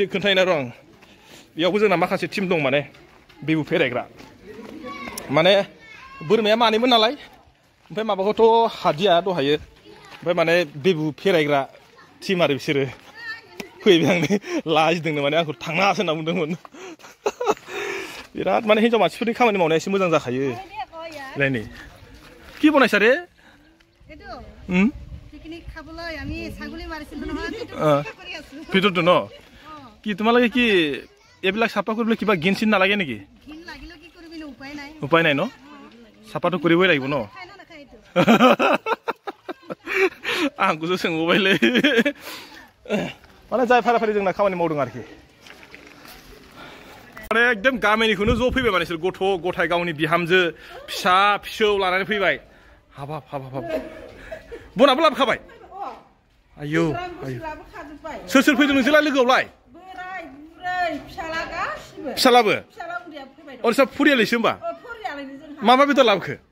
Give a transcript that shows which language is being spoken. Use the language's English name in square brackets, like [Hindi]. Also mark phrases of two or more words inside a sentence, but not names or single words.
[Bodo] खोन्थायना र' आं बेयावबो जोंना माखासे टिम दं माने बेबु फेरायग्रा माने बोरमाया मानैमोन नालाय ओमफ्राय माबाखौथ' हादिया दहायो ओमफ्राय माने बेबु फेरायग्रा टिम आरो बिसोरो फैबाय आंनि लाजिदोंनो माने आंखौ थांनासो होनना बुंदोंमोन बिराद माने हिनजाव मानसिफोरनि खामानि मावनाया एसे मोजां जाखायो लायनि [Assamese] কি বনাইছা রে ভিতৰটো ন কি তোমালোকে কি এইবিলাক চাফা কৰিবলৈ কিবা গিন চিন নালাগে নেকি উপায় নাই ন চাফাটো কৰিবই লাগিব ন [Bodo] आंखौसो सोंबायलै माने जाय फाराफारि जोंना खामानि मावदों आरोखि माने एकदम गामिनिखौनो ज' फैबाय माने बिसोर गथ' गथाय गावनि बिहामजो फिसा फिसौ लानानै फैबाय हाबाब बनाबो लाबोखाबाय आयौ सोर सोर फैदों नोंसोरलाय लोगोआवलाय फिसालाबो अरसा फुरियालैसो होमबा मा बेदर लाबोखो